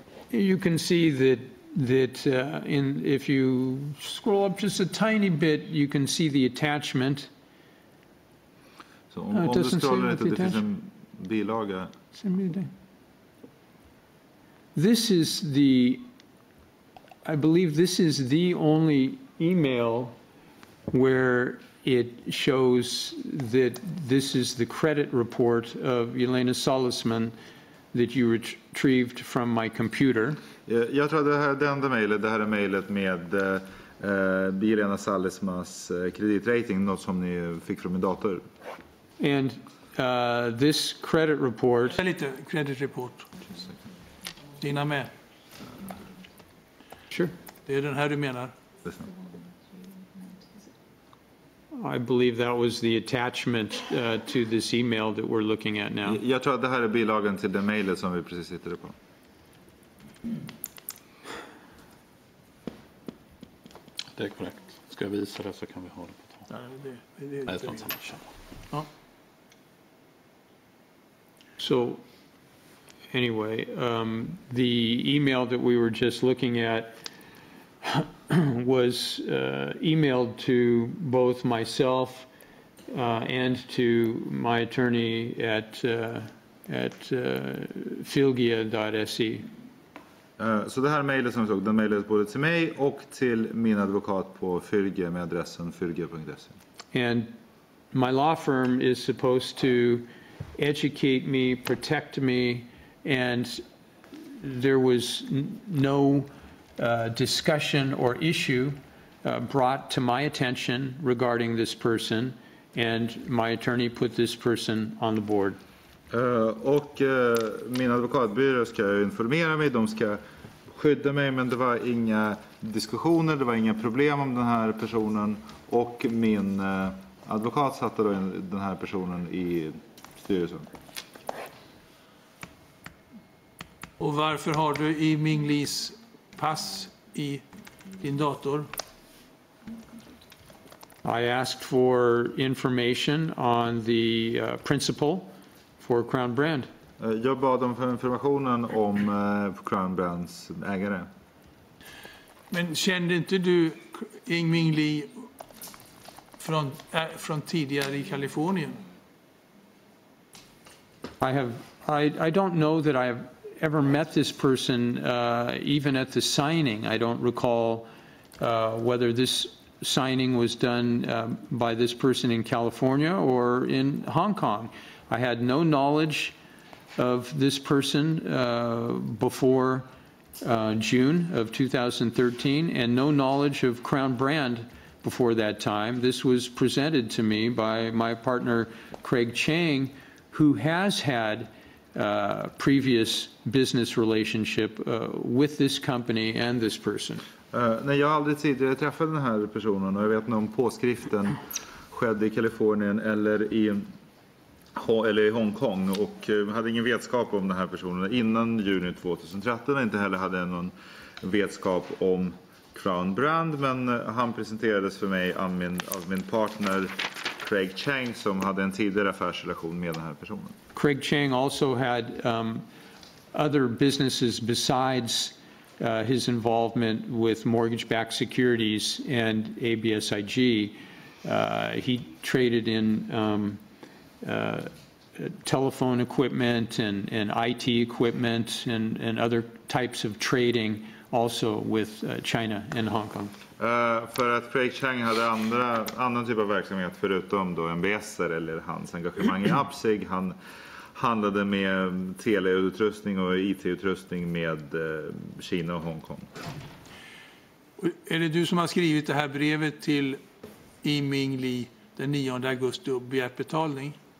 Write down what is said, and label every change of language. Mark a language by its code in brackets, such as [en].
[en] You can see that if you scroll up just a tiny bit, you can see the attachment. [sv] Så om du scrollar lite, det finns en bilaga. [en] This is I believe this is the only email where it shows that this is the credit report of Elena Solisman that you retrieved from my computer. [sv] Jag tror att det enda mejlet, det här är mejlet med Elena Solismans kreditrating, något som ni fick från min dator. [en] And this credit report. [sv] Lite credit report. Dina med. [en] Sure. [sv] Det är den här du menar. [en] I believe that was the attachment to this email that we're looking at now. [sv] Jag tror att det här är bilagan till det mejlet som vi precis sitter på. Det är korrekt. Ska jag visa det så kan vi ha det på tal. Nej, det är inte ja. [en] So anyway, the email that we were just looking at was emailed to both myself and to my attorney at filgia.se. [sv] Så det här mejlet som jag såg, den mejlet både till mig och till min advokat på Fylge med adressen fylge.se. [en] And my law firm is supposed to educate me, protect me, and there was no discussion or issue brought to my attention regarding this person, and my attorney put this person on the board. [sv] Och min advokatbyrå ska informera mig, de ska skydda mig, men det var inga diskussioner, det var inga problem om den här personen, och min advokat satte då den här personen i styrelsen. Och varför har du i Ming Lis pass i din dator? [en] I asked for information on the principal for Crown Brand. [sv] Jag bad om informationen om Crown Brands ägare. Men kände inte du Ming Li från tidigare i Kalifornien? [en] I don't know that I've ever met this person even at the signing. I don't recall whether this signing was done by this person in California or in Hong Kong. I had no knowledge of this person before June of 2013, and no knowledge of Crown Brand before that time. This was presented to me by my partner Craig Chang, who has had previous business relationship with this company and this person. [sv] Nej, jag har aldrig tidigare träffat den här personen, och jag vet inte om påskriften skedde i Kalifornien eller i Hongkong, och hade ingen vetskap om den här personen innan juni 2013, och inte heller hade någon vetskap om Crown Brand, men han presenterades för mig av min partner Craig Chang, som hade en tidigare affärsrelation med den här personen. [en] Craig Chang also had other businesses besides his involvement with mortgage-backed securities and ABSIG. He traded in telephone equipment and IT equipment and other types of trading also with China and Hong Kong. [sv] För att Craig Chang hade annan typ av verksamhet förutom då MBSer eller hans engagemang i Apsig. Han handlade med teleutrustning och IT-utrustning med Kina och Hongkong. Är det du som har skrivit det här brevet till Ming Li den 9 augusti och begärt betalning?